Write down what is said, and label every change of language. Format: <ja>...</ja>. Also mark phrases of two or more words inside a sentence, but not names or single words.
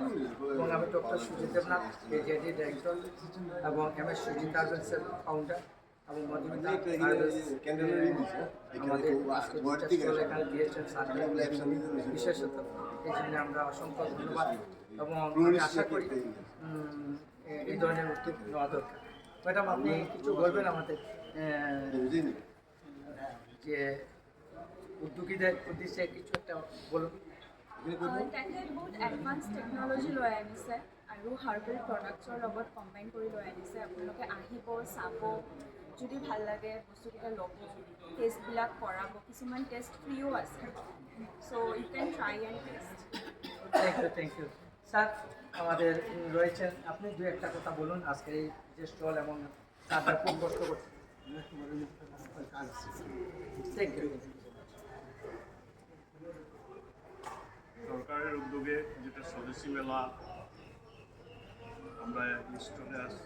<bn>এবং আমি ডক্টর সুজিত দেবনাথ,</bn> <en>JD director,</en> <bn>এবং MS সুজিত আর্বেন্সের ফাউন্ডার, এবং মধুমিতা আমাদের এখানে দিয়েছেন বিশেষত। এই জন্য আমরা অসংখ্য ধন্যবাদ এবং আমি আশা করি এই ধরনের উদ্যোগ নেওয়া দরকার। ম্যাডাম, আপনি কিছু বলবেন আমাদের যে উদ্যোগীদের উদ্দেশ্যে কিছু একটা বলুন।</bn> <as>তেখেতে বহুত</as> <en>advance technology</en> <as>লৈ আনিছে আৰু হাৰ্বেল প্ৰডাক্টছৰ লগত কম্বাইন কৰি লৈ আনিছে। আপোনালোকে আহিব, চাব, যদি ভাল লাগে বস্তুকেইটা ল'ব, টেষ্টবিলাক কৰাব। কিছুমান টেষ্ট ফ্ৰীও আছে,</as> <en>so you can try and test. thank you sir.</en> <bn>আমাদের রয়েছেন, আপনি দু একটা কথা বলুন আজকের এই যে স্টল এবং স্যারটা খুব কষ্ট করছে।</bn> <en>thank you.</en> <bn>সরকারের উদ্যোগে যেটা স্বদেশী মেলা, আমরা স্টলে আসছি।</bn>